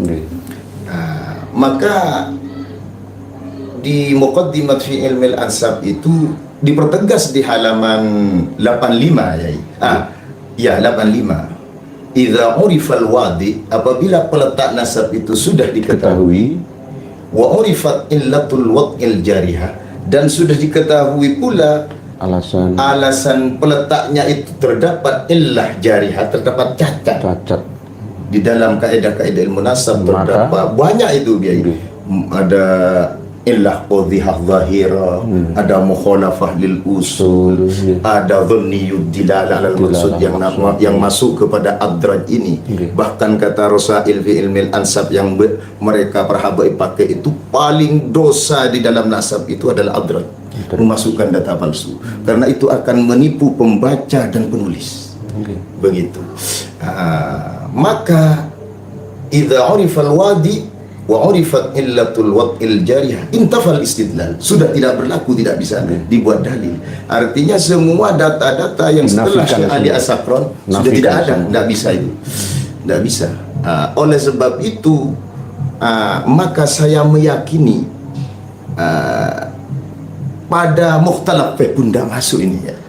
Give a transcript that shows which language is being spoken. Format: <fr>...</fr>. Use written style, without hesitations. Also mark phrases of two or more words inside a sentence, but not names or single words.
<id>Maka di Muqaddimat fi Ilmil Ansab itu dipertegas di halaman 85, ya. 85.</id> <ar>إذا عرف الواضع,</ar> <id>apabila peletak nasab itu sudah diketahui,</id> <ar>وعرفت علة الوضع الجارحة,</ar> <id>dan sudah diketahui pula alasan peletaknya itu terdapat</id> <ar>علة جارحة,</ar> <id>terdapat cacat. Di dalam kaedah-kaedah ilmu nasab terdapat banyak itu, ada</id> <ar>علة واضحة ظاهرة,</ar> <id>ada</id> <ar>مخالفة للأصول,</ar> <id>ada</id> <ar>ظني الدلالة المقصود</ar> <id>yang masuk kepada adraj ini. Bahkan kata Rasail fi ilmil ansab yang mereka perhabai pakai itu, paling dosa di dalam nasab itu adalah adraj, memasukkan data palsu, karena itu akan menipu pembaca dan penulis. Begitu. Maka</id> <ar>إذا عرف الواضع وعرفت علة الوضع الجارحة انتفى الاستدلال,</ar> <id>sudah tidak berlaku, tidak bisa dibuat dalil. Artinya semua data-data yang setelah Syekh Ali As-Sakran sudah tidak ada, tidak bisa itu, tidak bisa. Oleh sebab itu maka saya meyakini pada mukhtalaf pun tidak masuk ini ya.</id>